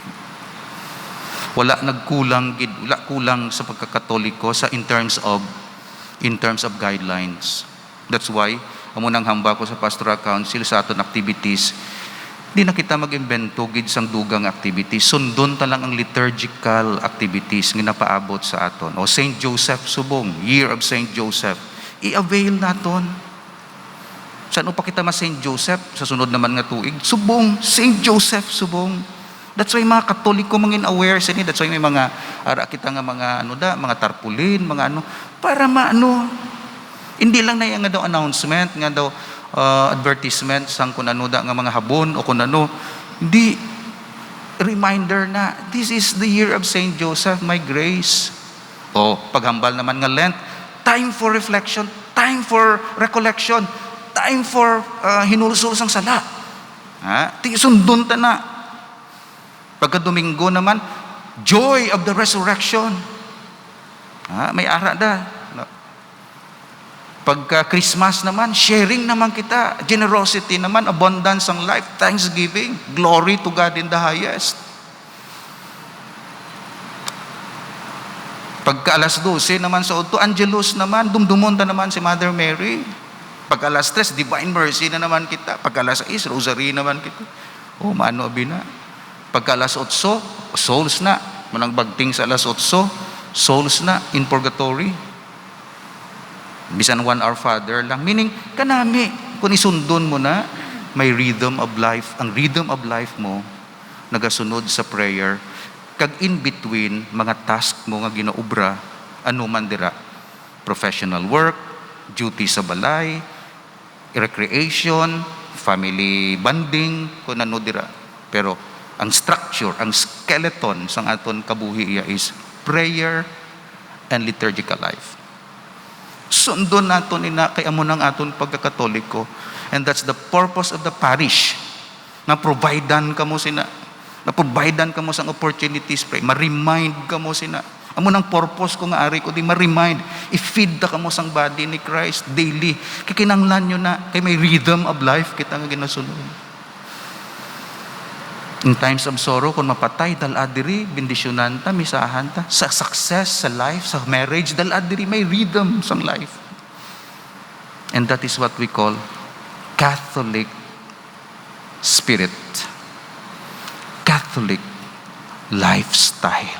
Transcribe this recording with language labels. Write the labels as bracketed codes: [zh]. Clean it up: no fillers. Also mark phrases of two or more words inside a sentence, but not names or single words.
[hil] Wala kulang sa pagkakatoliko sa [en] in terms of guidelines. That's why [hil] amo nang hamba ko sa [en] pastoral council [hil] sa aton activities. Di na kita mag-imbento gid sang dugang activities. Sundon ta lang ang [en] liturgical activities [hil] nga napaabot sa aton. O Saint Joseph subong, [en] Year of Saint Joseph. [hil] I-avail naton. Saan pa kita Saint Joseph sa sunod naman nga tuig? Subong, Saint Joseph subong. [en] That's why [hil] mga Katoliko mangin aware sa ni. [en] That's why [hil] may mga ara kita nga mga tarpulin, mga para hindi lang na yung nga daw announcement, nga daw advertisement sang kung nga mga habon o kung hindi, reminder na [en] this is the year of Saint Joseph, my grace. [hil] O paghambal naman nga Lent, [en] time for reflection, time for recollection, time for [hil] hinulsol sang sala. Sundon ta na. Pagka Domingo naman, [en] joy of the resurrection. [hil] May ara da. Pagka Christmas naman, sharing naman kita. [en] Generosity naman, abundance ang life, thanksgiving, glory to God in the highest. [hil] Pagka alas 12 naman sa Udto, Angelus naman, dumdumonta naman si Mother Mary. Pagka alas 3, Divine Mercy na naman kita. Pagka alas 6, Rosary naman kita. Maano abina. Pagka alas 8, souls na. Manang bagting sa alas 8, [en] souls na in purgatory. [hil] Bisan 1 Our Father lang. Meaning, kanami, kung isundon mo na, may [en] rhythm of life. [hil] Ang [en] rhythm of life [hil] mo, nagasunod sa prayer. [en] Kag in between, [hil] mga task mo nga ginaubra, ano man dira. [en] Professional work, duty [hil] sa balay, recreation, [en] family bonding, [hil] kung ano dira. Pero, ang structure, ang skeleton sa aton kabuhi is [en] prayer and liturgical life. [hil] Sundon naton ina kay amo nang aton pagkakatoliko, [en] and that's the purpose of the parish. [hil] Na providean kamo sina, na providean kamo sang [en] opportunities pray, [hil] ma-remind kamo sina. Amo nang purpose ko nga ari ko di ma-remind, i-feed ta kamo sang body ni Christ daily. Kay kinahanglan nyo na kay may [en] rhythm of life [hil] kita nga ginasunod. [en] In times of sorrow, [hil] kung mapatay, dal-adiri, bendisyonan ta, misahan ta. Sa success, sa life, sa marriage, dal-adiri, may rhythm sa life. [en] And that is what we call Catholic spirit. Catholic lifestyle.